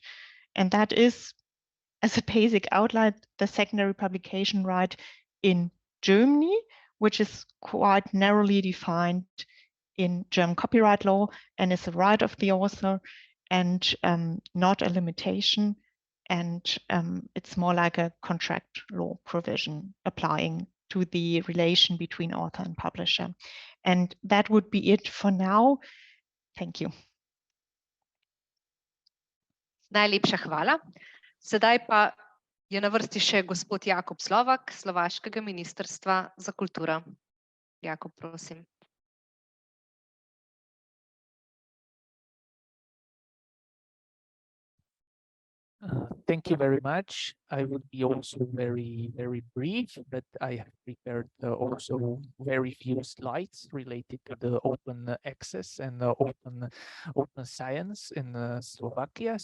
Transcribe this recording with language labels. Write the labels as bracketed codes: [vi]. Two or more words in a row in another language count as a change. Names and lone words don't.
[en] And that is, as a basic outline, the secondary publication right in Germany, which is quite narrowly defined in German copyright law and is a right of the author and not a limitation. And it's more like a contract law provision applying to the relation between author and publisher. And that would be it for now. Thank you. [sl] Najlepša hvala. Sedaj pa je na vrsti še gospod Jakob Slovak, Slovaškega ministrstva za kulturo. Jakob, prosim. [en] Thank you very much. I would be also very brief, but I have prepared also very few slides related to the open access and open science in Slovakia.